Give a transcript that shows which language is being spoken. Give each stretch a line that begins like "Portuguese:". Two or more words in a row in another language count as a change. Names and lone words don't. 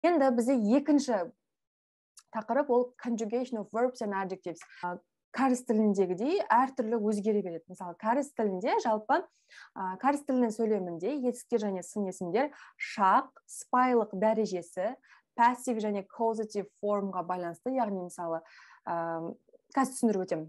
Kazakh: Енді бізде екінші тақырып ол
English: conjugation of verbs and adjectives.
Kazakh: Кәріс тіліндегідей әртүрлі өзгере береді. Мысалы, кәріс тілінде жалпы кәріс тілінің сөйлемінде етістіктер және сын есімдер шақ, сыпайылық дәрежесі, пассив және causative формға байланысты, яғни мысалы, қазір түсіндіріп өтемін.